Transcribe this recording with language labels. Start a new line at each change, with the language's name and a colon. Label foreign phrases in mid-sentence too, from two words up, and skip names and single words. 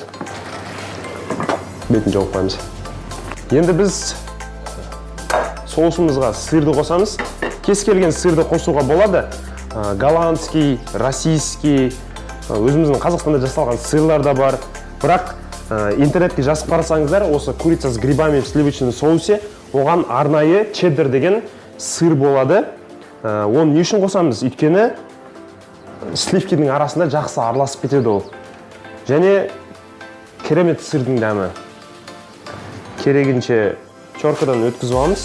Kazakh: Бетін жауып қойымыз. Енді біз соусымызға сырды қосамыз. Кез келген сырды қосуға болады.
Russian: Голландский, российский,
Kazakh: өзіміздің Қазақстанда жасалған сырлар да бар. Бірақ интернетке жазып қарасаңыздар, осы
Russian: курица с грибами в сливочном соусе,
Kazakh: оған арнайы чеддер деген сыр болады. Оны не үшін қосамыз? Өйткені сливкінің арасында жақсы араласып кетеді ол. Және керемет сырдың дәмі. Керегінше чоркадан өткізіп аламыз.